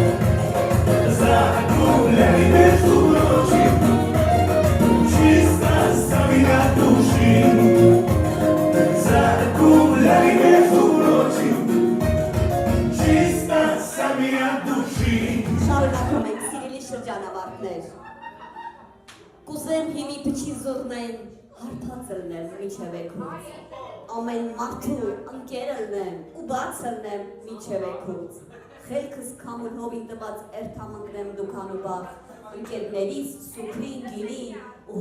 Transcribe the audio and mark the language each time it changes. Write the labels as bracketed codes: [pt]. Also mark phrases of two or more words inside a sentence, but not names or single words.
[ru] Загуляли, между прочим, чисто сами от души. Загуляли, между прочим, чисто сами от души. [hy] Շարունակում ենք սիրելի շրջանավարտներ։ Կուզեմ հիմի փչի զուռնեն հարթած ելնեմ միջև էքուց։ Ամեն մարդու ընկեր ելնեմ ու բաց ելնեմ միջև էքուց։ Խելքս քամուլհովին տված երթամնկնեմ դուքանուբաղ, ընկերներից սուքրին գինի ու